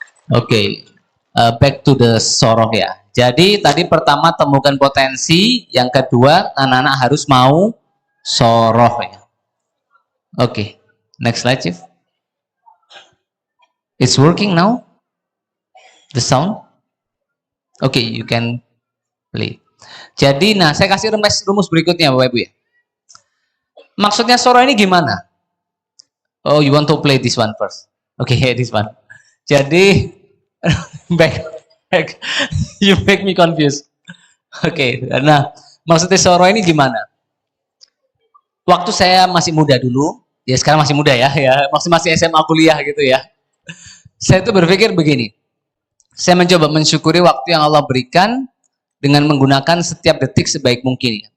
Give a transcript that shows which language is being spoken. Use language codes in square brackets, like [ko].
[id] Oke, back to the soroh ya. Jadi tadi pertama temukan potensi, yang kedua anak-anak harus mau soroh ya. [en] Oke, next slide, Chief. It's working now? The sound? Oke, you can play. [id] Jadi, nah saya kasih rumus berikutnya Bapak Ibu ya. Maksudnya soroh ini gimana? [en] Oh, you want to play this one first? Oke, this one. Jadi, back, you make me confused. [id] Oke, nah maksudnya soroh ini gimana? Waktu saya masih muda dulu, ya sekarang masih muda ya, masih SMA kuliah gitu ya. Saya tuh berpikir begini, saya mencoba mensyukuri waktu yang Allah berikan dengan menggunakan setiap detik sebaik mungkin.